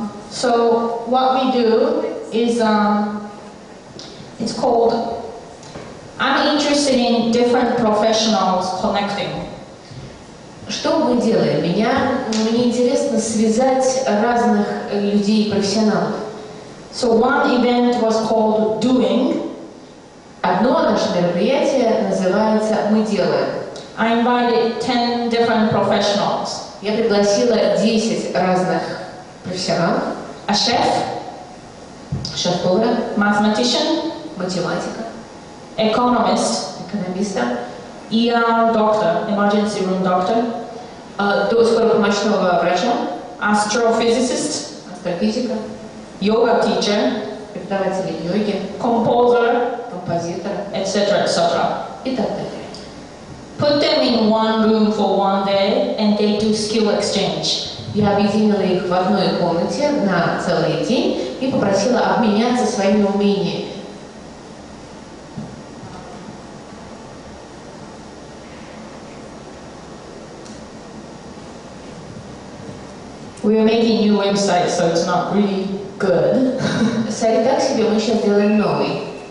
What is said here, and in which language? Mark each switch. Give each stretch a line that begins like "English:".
English: So what we do is, it's called, I'm interested in different professionals connecting.
Russian: Что мы делаем? Мне интересно связать разных людей, профессионалов.
English: So one event was called Doing.
Russian: Одно наше мероприятие называется «Мы делаем».
English: I invited 10 different professionals.
Russian: Я пригласила 10 разных профессионалов.
English: A chef,
Russian: Шеф-повара,
English: mathematician,
Russian: математика,
English: economist,
Russian: экономиста,
English: ER doctor, emergency room doctor,
Russian: скоропомощного врача,
English: astrophysicist,
Russian: астрофизика,
English: yoga teacher,
Russian: преподавателя йоги,
English: composer,
Russian: композитора
English: etc., etc.
Russian: и так далее.
English: Put them in one room for one day and they do skill exchange.
Russian: Я объединила их в одной комнате на целый день и попросила обменяться своими умениями.
English: We are making new websites, so it's not really good.
Russian: Сайт так себе, мы сейчас делаем новый.